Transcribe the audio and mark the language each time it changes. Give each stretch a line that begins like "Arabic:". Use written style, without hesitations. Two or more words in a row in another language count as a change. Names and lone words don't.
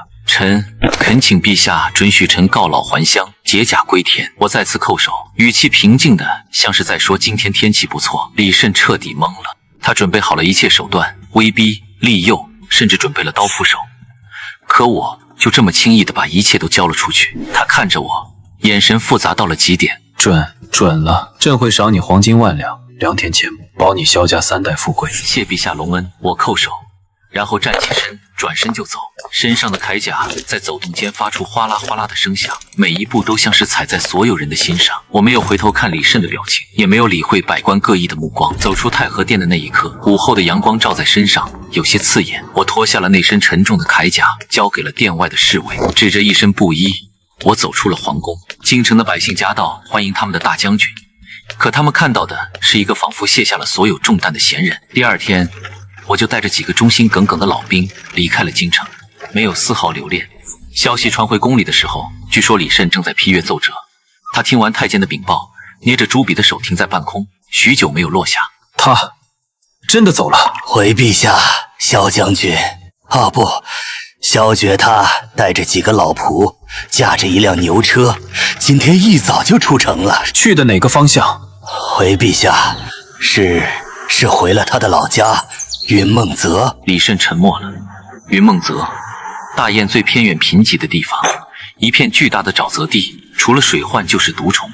Chinese: 臣懇請陛下准許臣告老還鄉，解甲歸田。我再次叩首，語氣平靜的像是在說今天天氣不錯。李慎徹底懵了，他準備好了一切手段，威逼利誘，甚至準備了刀斧手，可我就這麼輕易的把一切都交了出去。他看着我，眼神複雜到了極點。准了，朕會賞你黄金萬兩，良田千畝，保你蕭家3代富貴。謝陛下隆恩。我叩首，然後站起身，轉身就走。身上的鎧甲在走動間發出嘩啦嘩啦的聲響，每一步都像是踩在所有人的心上。我沒有回頭看李慎的表情，也沒有理會百官各異的目光。走出太和殿的那一刻，午後的陽光照在身上，有些刺眼。我脫下了那身沉重的鎧甲，交給了殿外的侍衛，指着一身布衣，我走出了皇宮。京城的百姓夾道歡迎他們的大將軍，可他們看到的是一個仿佛卸下了所有重擔的閒人。第二天，我就帶着幾個忠心耿耿的老兵離開了京城，沒有絲毫留戀。消息傳回宮裡的時候，據說李慎正在批閱奏折。他聽完太監的稟報，捏着朱筆的手停在半空，許久沒有落下。他真的走了。回陛下，蕭將軍，不，蕭決他帶着幾個老僕，駕着一輛牛車，今天一早就出城了。去的哪個方向？回陛下，是回了他的老家雲夢澤。李慎沉默了。雲夢澤，大燕最偏遠貧瘠的地方，一片巨大的沼澤地，除了水患就是毒蟲。